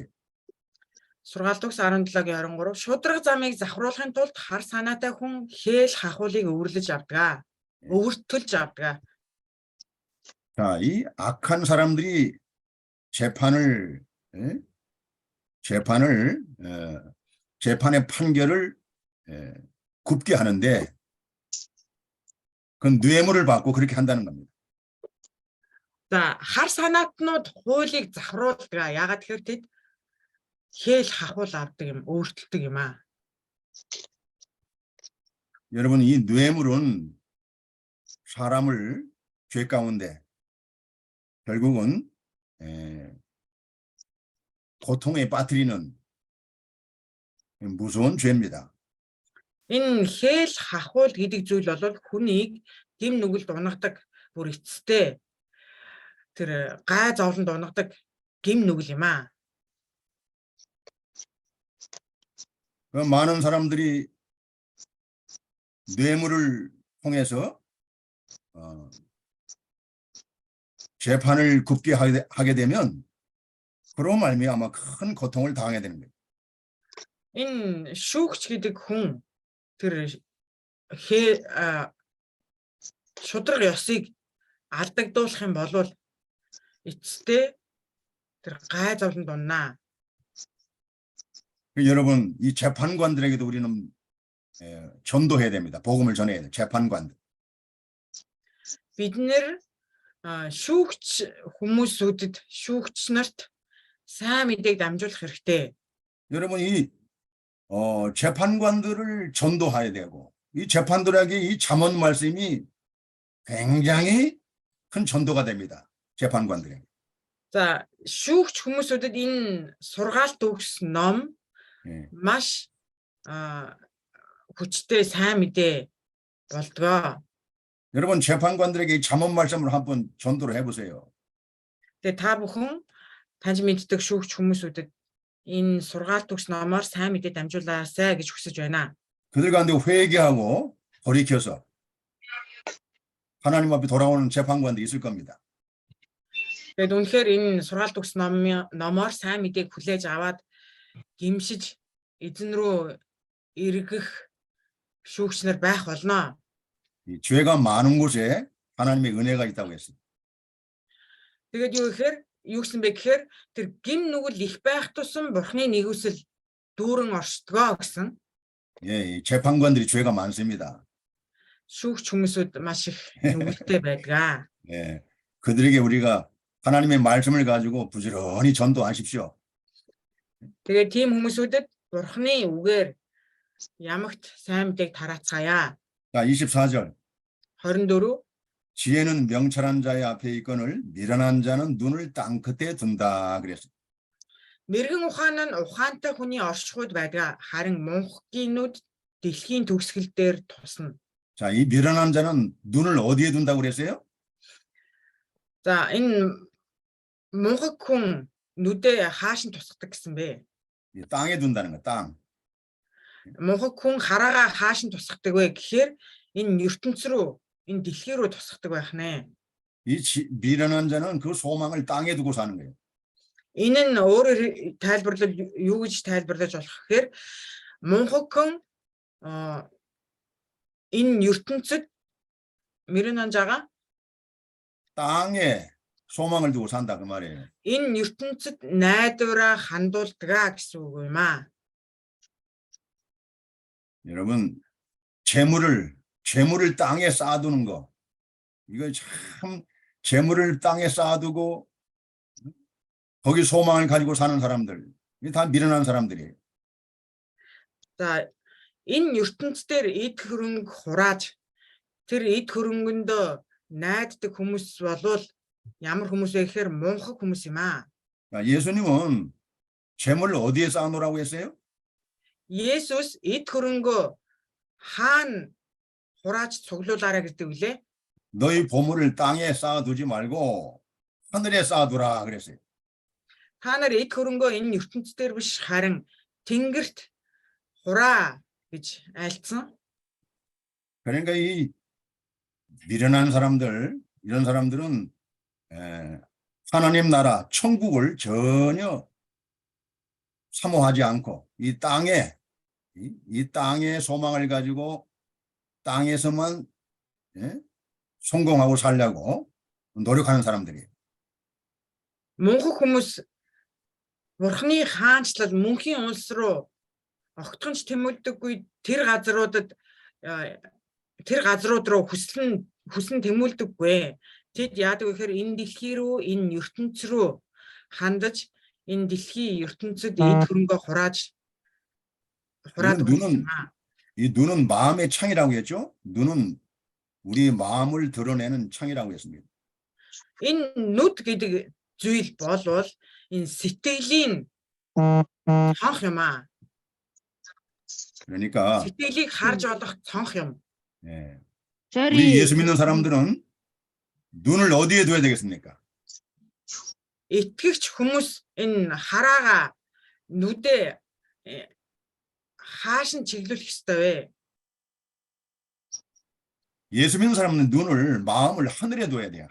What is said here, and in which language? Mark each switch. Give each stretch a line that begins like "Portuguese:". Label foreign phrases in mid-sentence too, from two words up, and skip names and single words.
Mongolian: Сургаалт 17-гийн 23 шудраг замыг завхруулахын тулд хар санаатай хүн хээл хахуулыг өвөрлөж авдаг. өвөртөлж авдаг.
Korean: 자, 이 악한 사람들이 재판을 재판의 판결을 굽게 하는데 그 뇌물을 받고 그렇게 한다는 겁니다.
Mongolian: За хар санаатнууд хуулийг завхруулдаг. Яагаад тэгэхээр тэд хээл хахуул авдаг юм, өвөртөлдөг юм аа.
Korean: 여러분, 이 뇌물은 사람을 죄 가운데 결국은 고통에 빠뜨리는 무서운 죄입니다.
Mongolian: Энэ хээл хахуул гэдэг зүйл бол хүнийг гэм нүгэлд унагадаг бүр эцэстээ тэр гай зовлонд унагадаг гэм нүгэл юм аа.
Korean: 많은 사람들이 뇌물을 통해서 재판을 굽게 하게 되면 그로 말미암아 큰 고통을 당하게 되는 거예요.
Mongolian: Энэ шүүгч гэдэг хүн тэр шудраг ёсыг алдагдуулах юм бол эцэстээ тэр гай зовлонд уннаа.
Korean: 여러분, 이 재판관들에게도 우리는 전도해야 됩니다. 복음을 전해야 돼요. 재판관들.
Mongolian: Бид нэр шүүгч хүмүүсүүдэд шүүгч нарт сайн мэдээг дамжуулах хэрэгтэй.
Korean: 여러분, 이 재판관들을 전도해야 되고 이 재판들에게 이 잠언 말씀이 굉장히 큰 전도가 됩니다. 재판관들에게.
Mongolian: За шүүгч хүмүүсүүдэд энэ сургаалт өгс ном маш хүчтэй сайн мэдээ болдгоо.
Korean: 여러분, 재판관들에게 이 잠언 말씀을 한번 전도를 해보세요.
Mongolian: Тэгээ та бүхэн таньж мэддэг шүүгч хүмүүсүүдэд энэ сургаалт өгс номоор сайн мэдээ дамжуулаасай гэж хүсэж байна.
Korean: 그들 가운데 회개하고 돌이켜서 하나님 앞에 돌아오는 재판관들이 있을 겁니다.
Mongolian: Тэгээд үнэхээр энэ сургаалт өгс номоор сайн мэдээг хүлээж аваад гимшиж эзэн рүү эргэх шүүгч нар байх болно.
Korean: 이 죄가 많은 곳에 하나님의 은혜가 있다고 했어요.
Mongolian: Тэгээд юу гэсэн бэ гэхээр тэр гим нүгэл их байх тусам Бурхны нэгүсэл дүүрэн оршдгоо гэсэн.
Korean: 예, 이 재판관들이 죄가 많습니다.
Mongolian: Шүүгч хүмүүсүүд маш их нүгэлтэй байдаг.
Korean: 예, 그들에게 우리가 하나님의 말씀을 가지고 부지런히 전도하십시오.
Mongolian: Тэгээд тийм хүмүүсүүдэд Бурхны үгээр ямагт сайн мэдээг тараацгаая.
Korean: 자, 24절. 24 지혜는 명철한 자의 앞에 있거늘 미련한 자는 눈을 땅 끝에 둔다 그랬어요.
Mongolian: Мэргэн ухаан нь ухаантай хүний оршихуйд байдаг. Харин мунхгийн нүд дэлхийн төгсгөл дээр тусна.
Korean: 자, 이 미련한 자는 눈을 어디에 둔다고 그랬어요?
Mongolian: За энэ мунхаг хүн нүдээ хааш нь тусгадаг гэсэн бэ?
Korean: 이 땅에 둔다는 거, 땅.
Mongolian: Мунхаг хүн хараагаа хааш нь тусгадаг вэ гэхээр энэ ертөнц рүү, энэ дэлхий рүү тусгадаг байх нэ.
Korean: 이 미련한 자는 그 소망을 땅에 두고 사는 거예요.
Mongolian: Энэ нь өөрөөр тайлбарлал юу гэж тайлбарлаж болох гэхээр мунхаг хүн энэ ертөнцид мэрэнан жагаа
Korean: 땅에 소망을 두고 산다 그 말이에요.
Mongolian: энэ ертөнцид найдвараа хандуулдаг гэсэн үг юм аа.
Korean: 여러분, 재물을 땅에 쌓아두는 거, 이거 참 재물을 땅에 쌓아두고 거기 소망을 가지고 사는 사람들, 이게 다 미련한 사람들이에요.
Mongolian: За энэ ертөнц дээр эд хөрөнгө хурааж тэр эд хөрөнгөнд найддаг хүмүүс болвол ямар хүмүүс вэ гэхээр мунхаг хүмүүс юм аа.
Korean: 예수님은 재물을 어디에 쌓아놓으라고 했어요?
Mongolian: Есүс эд хөрөнгөө хаана хурааж цуглуулаарай гэдэг үлээ.
Korean: 너희 보물을 땅에 쌓아두지 말고 하늘에 쌓아두라 그랬어요.
Mongolian: Та нар эд хөрөнгөө энэ ертөнцийн биш харин тэнгэрт хураа гэж айлцсан.
Korean: 그러니까 이 미련한 사람들, 이런 사람들은 하나님 나라, 천국을 전혀 사모하지 않고 이 땅의 소망을 가지고 땅에서만 성공하고 살려고 노력하는 사람들이에요.
Mongolian: Мөнхөг хүмүүс Бурхны хаанчлал мөнхийн улс руу огтхонч тэмүүлдэггүй тэр газрууд руу хүсн тэмүүлдэггүй. Тэд яадаг вэ гэхээр энэ дэлхий рүү, энэ ертөнц рүү хандаж энэ дэлхийн ертөнцид эд хөрөнгөө хураад
Korean: 이 눈은 마음의 창이라고 했죠. 눈은 우리 마음을 드러내는 창이라고 했습니다.
Mongolian: Энэ нүд гэдэг зүйл болвол энэ сэтгэлийн цонх юм аа.
Korean: 그러니까
Mongolian: сэтгэлийг харж олох цонх юм.
Korean: 우리 예수 믿는 사람들은 눈을 어디에 둬야 되겠습니까?
Mongolian: Итгэгч хүмүүс энэ хараагаа нүдэ хааш нь чиглүүлэх ёстой вэ?
Korean: 예수 믿는 사람은 눈을 마음을 하늘에 둬야 돼요.